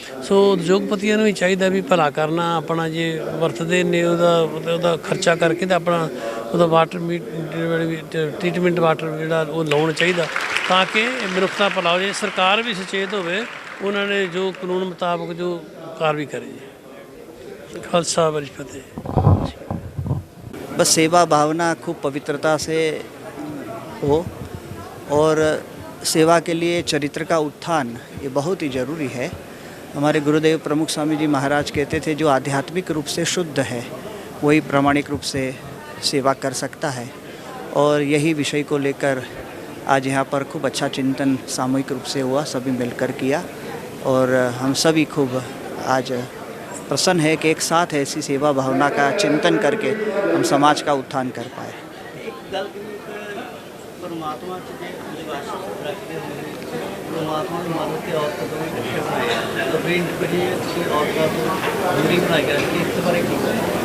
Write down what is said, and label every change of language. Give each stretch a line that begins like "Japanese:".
Punjabi: ਸੋ ਉਦਯੋਗਪਤੀਆਂ ਨੂੰ ਵੀ ਚਾਹੀਦਾ ਵੀ ਭਲਾ ਕਰਨਾ ਆਪਣਾ, ਜੇ ਵਰਤਦੇ ਨੇ ਉਹਦਾ ਖਰਚਾ ਕਰਕੇ ਤਾਂ ਆਪਣਾ ਉਹਦਾ ਵਾਟਰ ਟ੍ਰੀਟਮੈਂਟ ਵਾਟਰ ਜਿਹੜਾ ਉਹ ਲਾਉਣਾ ਚਾਹੀਦਾ, ਤਾਂ ਕਿ ਮਨੁੱਖਤਾ ਭਲਾ ਹੋ ਜਾਏ। ਸਰਕਾਰ ਵੀ ਸੁਚੇਤ ਹੋਵੇ, ਉਹਨਾਂ ਨੇ ਜੋ ਕਾਨੂੰਨ ਮੁਤਾਬਕ ਜੋ ਕਾਰਵਾਈ ਕਰੇ ਜੀ। ਖਾਲਸਾ ਵਾਹਿਗੁਰੂ ਜੀ ਫਤਿਹ।
Hindi: बस सेवा भावना खूब पवित्रता से हो, और सेवा के लिए चरित्र का उत्थान ये बहुत ही ज़रूरी है। हमारे गुरुदेव प्रमुख स्वामी जी महाराज कहते थे, जो आध्यात्मिक रूप से शुद्ध है वही प्रामाणिक रूप से सेवा कर सकता है। और यही विषय को लेकर आज यहाँ पर खूब अच्छा चिंतन सामूहिक रूप से हुआ, सभी मिलकर किया, और हम सभी खूब आज प्रसन्न है कि एक साथ ऐसी सेवा भावना का चिंतन करके हम समाज का उत्थान कर पाए।
Punjabi: ਪਰਮਾਤਮਾ 'ਚ ਜੇ ਵਿਸ਼ਵਾਸ ਰੱਖਦੇ ਹੋਣਗੇ ਪਰਮਾਤਮਾ ਦੀ ਮਦਦ ਤੇ ਔਰਤਾਂ ਦੋਵੇਂ ਇਕੱਠੇ ਬਣਾਏ ਤਾਂ ਫਿਰ ਇੰਡੀਵਿਜੂਅਲ ਤੁਸੀਂ ਔਰਤਾਂ ਤੋਂ ਦੂਰੀ ਬਣਾਈ ਹੈ ਇਸ ਬਾਰੇ ਕੀ ਕਹੋਗੇ?